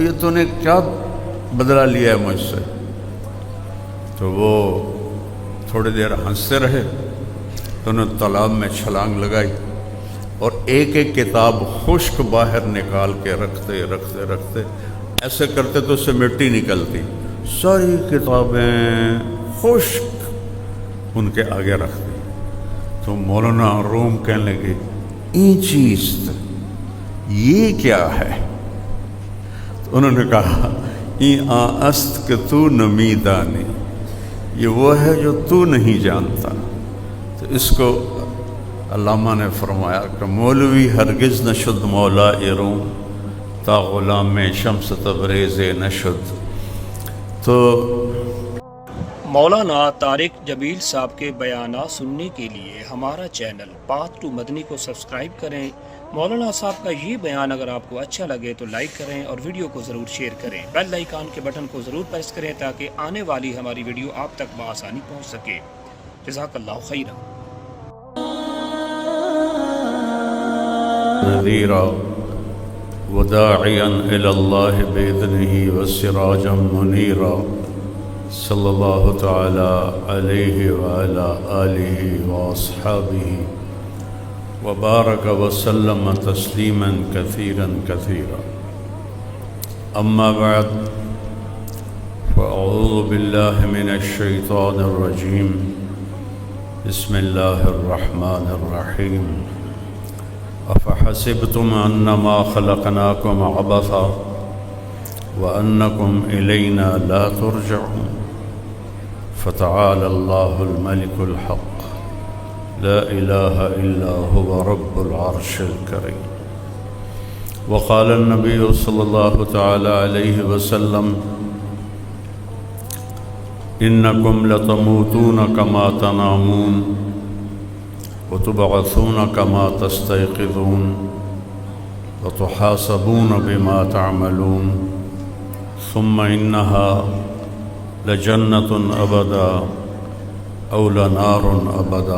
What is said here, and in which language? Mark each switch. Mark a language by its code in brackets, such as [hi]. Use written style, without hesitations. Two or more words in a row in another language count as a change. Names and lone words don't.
[ur] یہ تو نے کیا بدلہ لیا ہے مجھ سے؟ تو وہ تھوڑی دیر ہنستے رہے، تو انہوں نے تالاب میں چھلانگ لگائی اور ایک ایک کتاب خشک باہر نکال کے رکھتے رکھتے رکھتے ایسے کرتے تو اس سے مٹی نکلتی، ساری کتابیں خشک ان کے آگے رکھ دی۔ تو مولانا روم کہنے لگے [fa] این چیز [ur] یہ کیا ہے؟ تو انہوں نے کہا [fa] این آن است کہ تو نمی دانی، [ur] یہ وہ ہے جو تو نہیں جانتا۔ تو اس کو علامہ نے فرمایا کہ [fa] مولوی ہرگز نشد مولا روم تا غلام شمس تبریز نشد۔ [ur] تو مولانا طارق جبیل صاحب کے بیانات سننے کے لیے ہمارا چینل پاتھ ٹو مدنی کو سبسکرائب کریں۔ مولانا صاحب کا یہ بیان اگر آپ کو اچھا لگے تو لائک کریں اور ویڈیو کو ضرور شیئر کریں۔ بیل آئیکن کے بٹن کو ضرور پریس کریں تاکہ آنے والی ہماری ویڈیو آپ تک بآسانی پہنچ سکے۔ [ar] جزاک اللہ خیرا۔ نذیرا وداعیا الی اللہ بإذنہ وسراجا منیرا، صلی اللہ تعالی علیہ وعلی آلہ واصحابہ وبارک وسلم تسلیما کثیرا کثیرا۔ اما بعد فاعوذ باللہ من الشیطان الرجیم، بسم اللہ الرحمن الرحیم۔ افحسبتم انما خلقناکم عبثا وانکم الینا لا ترجعون، فتعالى اللہ الملک الحق لا الہ الا هو رب العرش الکریم۔ وقال النبی صلی اللہ تعالی علیہ وسلم انکم لتموتون کما تنامون وتبعثون كما تستيقظون وتحاسبون بما تعملون ثم إنها لجنة أبدا أو لنار أبدا۔